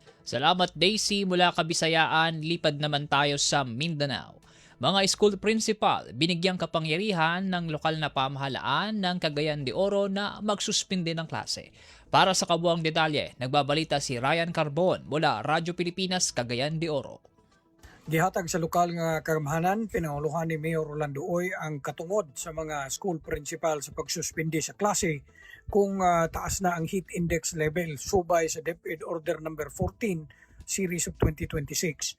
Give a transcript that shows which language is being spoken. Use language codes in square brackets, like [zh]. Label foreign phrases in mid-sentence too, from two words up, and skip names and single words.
[tl] Salamat Daisy mula Kabisayaan, lipad naman tayo sa Mindanao. Mga [en] school principal, [tl] binigyang kapangyarihan ng lokal na pamahalaan ng Cagayan de Oro na magsuspinde ng klase. Para sa kabuang detalye, nagbabalita si Ryan Carbon mula Radyo Pilipinas, Cagayan de Oro. [ceb] Gihatag sa lokal nga kagamhanan, pinanguluhan ni Mayor Rolando Oy ang katungod sa mga [en] school principal [ceb] sa pagsuspindi sa klase kung taas na ang [en] heat index level [ceb] subay sa DepEd Order No. 14 Series of 2026.